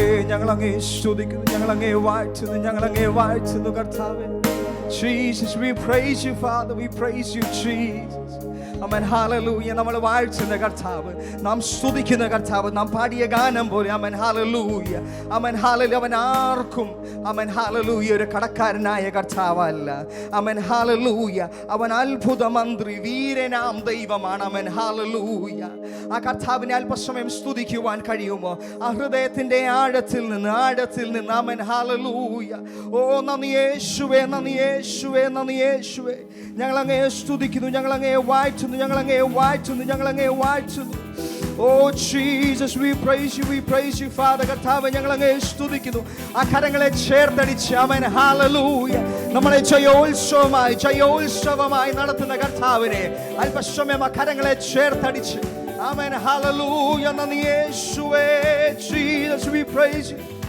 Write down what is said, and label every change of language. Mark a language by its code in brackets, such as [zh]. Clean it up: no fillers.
[ml] ഞങ്ങളങ്ങേ സ്തുതിക്കുന്നു, ഞങ്ങളങ്ങേ വാഴ്ത്തുന്നു, ഞങ്ങളങ്ങേ വാഴ്ത്തുന്നു കർത്താവേ. [en] Jesus, we praise you, Father. We praise you, Jesus. Amen. Hallelujah. [ml] നമ്മൾ വാഴ്ത്തുന്ന കർത്താവ്, നാം സ്തുതിക്കുന്ന കർത്താവ്, നാം പാടിയ ഗാനം പോലെ. [en] Amen. Hallelujah. Amen. Hallelujah. [ml] അവൻ ആർക്കും Amen. Hallelujah ഒരു കടക്കാരനായ കർത്താവല്ല. Amen. Hallelujah. അവൻ അത്ഭുത മന്ത്രി, വീരനാം ദൈവമാണ്. Amen. Hallelujah. ആ കർത്താവിനെ അല്പസമയം സ്തുതിക്കുവാൻ കഴിയുമോ? ആ ഹൃദയത്തിന്റെ ആഴത്തിൽ നിന്ന് Amen. Hallelujah. ഓ നന്ദി യേശുവേ, നന്ദി യേശുവേ, നന്ദി യേശുവേ. ഞങ്ങളങ്ങേ സ്തുതിക്കുന്നു, ഞങ്ങളങ്ങേ വാഴ്ത്തുന്നു, ഞങ്ങളങ്ങേ വാഴ്ത്തുന്നു, ഞങ്ങളങ്ങേ വാഴ്ത്തുന്നു. [en] Oh Jesus, we praise you, we praise you, Father. [ml] കർത്താവേ ഞങ്ങളങ്ങേ സ്തുതിക്കുന്നു. ആ കരങ്ങളെ ചേർത്തടിച്ച് Amen. Hallelujah. നമ്മളെ ജയോത്സവമായി നടത്തുന്ന കർത്താവിനെ അല്പസമയം ആ കരങ്ങളെ ചേർത്തടിച്ച് Amen. [en] Hallelujah. [ml] നന്ദി യേശുവേ. [en] Jesus, we praise you.